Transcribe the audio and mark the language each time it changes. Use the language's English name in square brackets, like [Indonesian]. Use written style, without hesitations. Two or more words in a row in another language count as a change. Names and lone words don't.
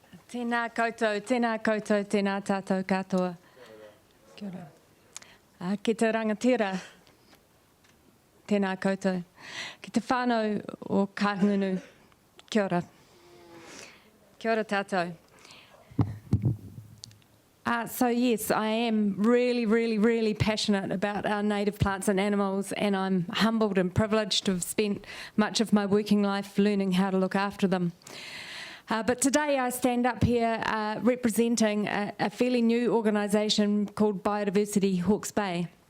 [Māori] Tēnā koutou, tēnā tātou katoa. Kia ora. Ki te rangatira, tēnā koutou. Ki te whānau o Kahungunu, kia ora. Kia ora tātou. [English] So yes, I am really passionate about our native plants and animals, and I'm humbled and privileged to have spent much of my working life learning how to look after them. But today I stand up here representing a fairly new organisation called Biodiversity Hawkes Bay.